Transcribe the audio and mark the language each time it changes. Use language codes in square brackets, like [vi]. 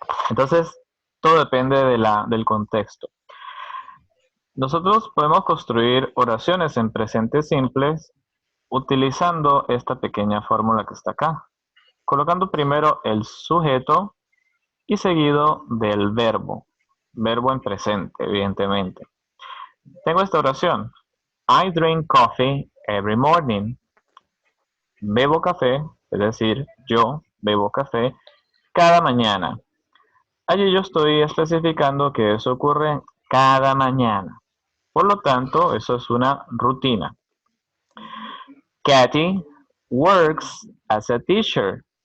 [es] Entonces, todo depende del contexto. Nosotros podemos construir oraciones en presentes simples utilizando esta pequeña fórmula que está acá. Colocando primero el sujeto y seguido del verbo. Verbo en presente, evidentemente. Tengo esta oración. I drink coffee every morning. Bebo café, es decir, yo bebo café cada mañana. Allí yo estoy especificando que eso ocurre cada mañana. Por lo tanto, eso es una rutina. [en] Katy works as a teacher.